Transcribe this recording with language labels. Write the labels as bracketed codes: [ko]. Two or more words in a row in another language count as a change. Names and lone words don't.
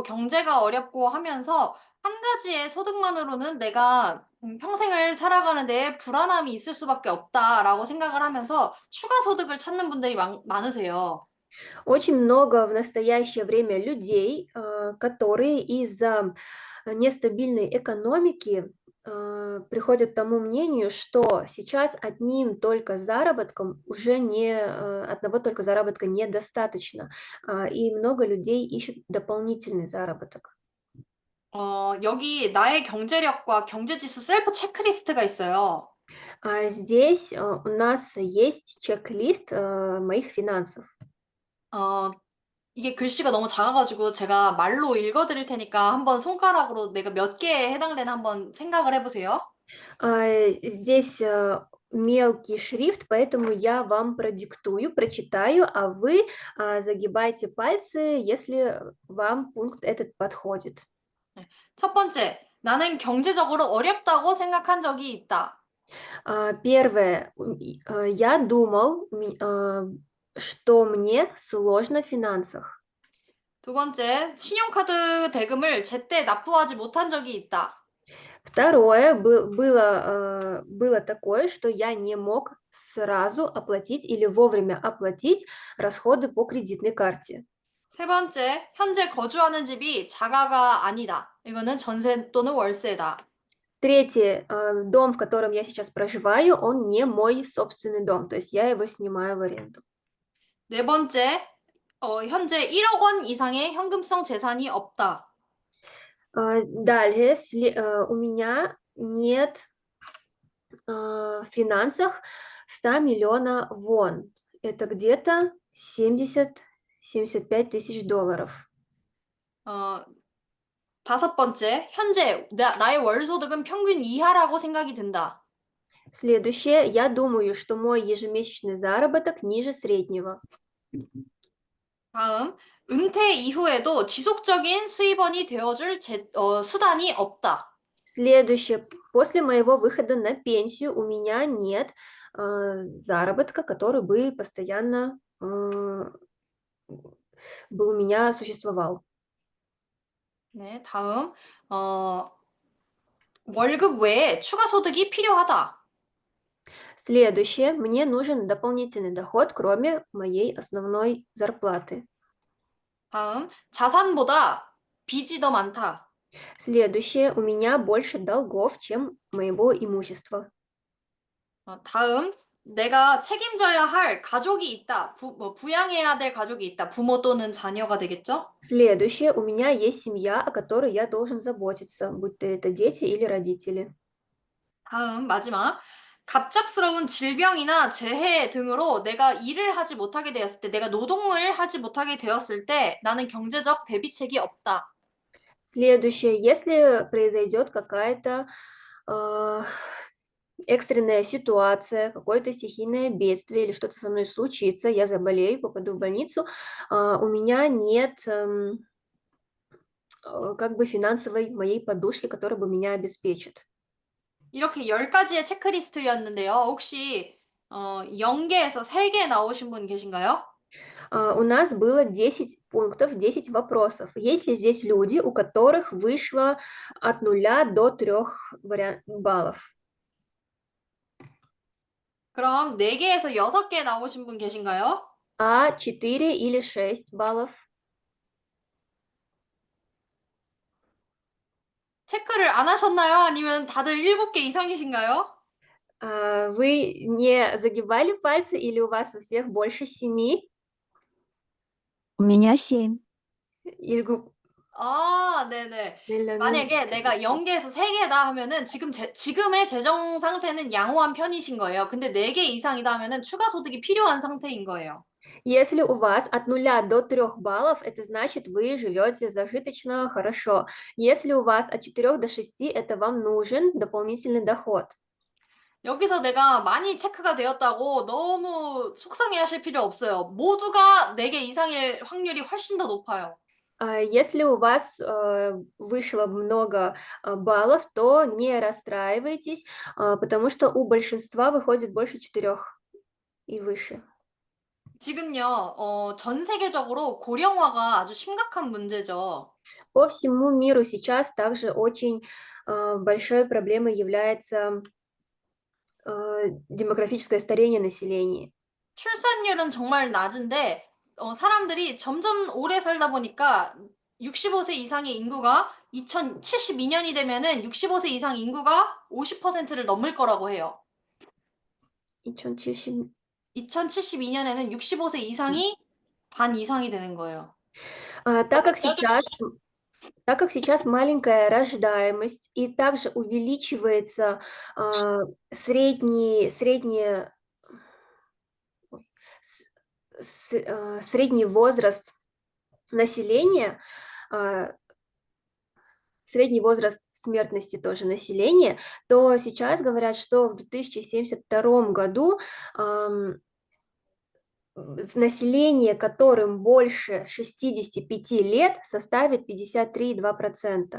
[ko] 경제가 어렵고 하면서 한 가지의 소득만으로는 내가 평생을 살아가는 데 불안함이 있을 수밖에 없다라고 생각을 하면서 추가 소득을 찾는 분들이 많으세요. [ru] Очень много в настоящее время людей, которые из-за нестабильной экономики приходят к тому мнению, что сейчас одним только заработком уже одного только заработка недостаточно, и много людей ищут дополнительный заработок. [ko] 여기 나의 경제력과 경제지수 셀프 체크리스트가 있어요. [ru] Здесь у нас есть чек-лист моих финансов. [ko] 어, 이게 글씨가 너무 작아가지고 제가 말로 읽어드릴 테니까 한번 손가락으로 내가 몇 개에 해당되나 한번 생각을 해보세요. [ru] Здесь мелкий шрифт, поэтому я вам продиктую, прочитаю, а вы загибайте пальцы, если вам пункт этот подходит. [ko] 네. 첫 번째, 나는 경제적으로 어렵다고 생각한 적이 있다. [ru] Первое, я думал, что мне сложно в финансах. [ko] 두 번째, 신용카드 대금을 제때 납부하지 못한 적이 있다. [ru] Второе, было такое, что я не мог сразу оплатить или вовремя оплатить расходы по кредитной карте. [ko] 세 번째, 현재 거주하는 집이 자가가 아니다. 이거는 전세 또는 월세다. [ru] Третье, дом, в котором я сейчас проживаю, он не мой собственный дом, то есть я его снимаю в аренду. [ko] 네 번째, 현재 1억 원 이상의 현금성 재산이 없다. [ru] Далее, у меня нет в финансах 100 миллиона вон. Это где-то 70-75 тысяч долларов. [ko] 어, 다섯 번째, 현재 나의 월 소득은 평균 이하라고 생각이 든다. [ru] Следующее, я думаю, что мой ежемесячный заработок ниже среднего. [ko] 다음, 은퇴 이후에도 지속적인 수입원이 되어줄 수단이 없다. [ru] Следующее, после моего выхода на пенсию у меня нет заработка, который бы постоянно бы у меня существовал. [ko] 네, 다음, 월급 외에 추가 소득이 필요하다. [ru] Следующее, мне нужен дополнительный доход, кроме моей основной зарплаты. [ko] 다음, 자산보다 빚이 더 많다. [ru] Следующее, у меня больше долгов, чем моего имущества. [ko] 다음, 내가 책임져야 할 가족이 있다. 부양해야 될 가족이 있다. 부모 또는 자녀가 되겠죠? [ru] Следующее, у меня есть семья, о которой я должен заботиться, будь то это дети или родители. [ko] 다음, 마지막. 갑작스러운 질병이나 재해 등으로 내가 일을 하지 못하게 되었을 때, 내가 노동을 하지 못하게 되었을 때 나는 경제적 대비책이 없다. [ru] Следующее, если произойдет какая-то э, экстренная ситуация, какое-то стихийное бедствие или что-то со мной случится, я заболею, попаду в больницу, у меня нет как бы финансовой моей подушки, которая бы меня обеспечит. [ko] 이렇게 10가지의 체크리스트였는데요. 혹시 0개에서 3개 나오신 분 계신가요? [ru] У нас было 10 пунктов, 10 вопросов. Есть ли здесь люди, у которых вышло от 0 до 3 баллов? [ko] 그럼 4개에서 6개 나오신 분 계신가요? [ru] А 4 или 6 баллов? [ko] 체크를 안 하셨나요? 아니면 다들 7개 이상이신가요? [ru] Вы не загибали пальцы или у вас у всех больше 7? У меня 7. [ko] 일곱 아, 네네. 내려는 만약에 내가 0개에서 3개다 하면은 지금의 재정 상태는 양호한 편이신 거예요. 근데 4개 이상이다 하면은 추가 소득이 필요한 상태인 거예요. [ru] Если у вас от 0 до 3 баллов, это значит, вы живете зажиточно, хорошо. Если у вас от 4 до 6, это вам нужен дополнительный доход. [ko] 여기서 내가 많이 체크가 되었다고 너무 속상해 하실 필요 없어요. 모두가 4개 이상일 확률이 훨씬 더 높아요. [ru] Если у вас вышло много баллов, то не расстраивайтесь, потому что у большинства выходит больше 4 и выше. [ko] 지금요, 전 세계적으로 고령화가 아주 심각한 문제죠. [ru] По всему миру сейчас также очень большой проблемой является демографическое старение населения. [ko] 출산율은 정말 낮은데 사람들이 점점 오래 살다 보니까 65세 이상의 인구가 2072년이 되면은 65세 이상 인구가 50%를 넘을 거라고 해요. 2070. 2072년에는 65세 이상이 반 이상이 되는 거예요. [ru] Так как сейчас маленькая рождаемость и также увеличивается средний средний возраст населения, а, средний возраст смертности тоже населения, то сейчас говорят, что в 2072 году население, которым больше 65 лет, составит 53,2%.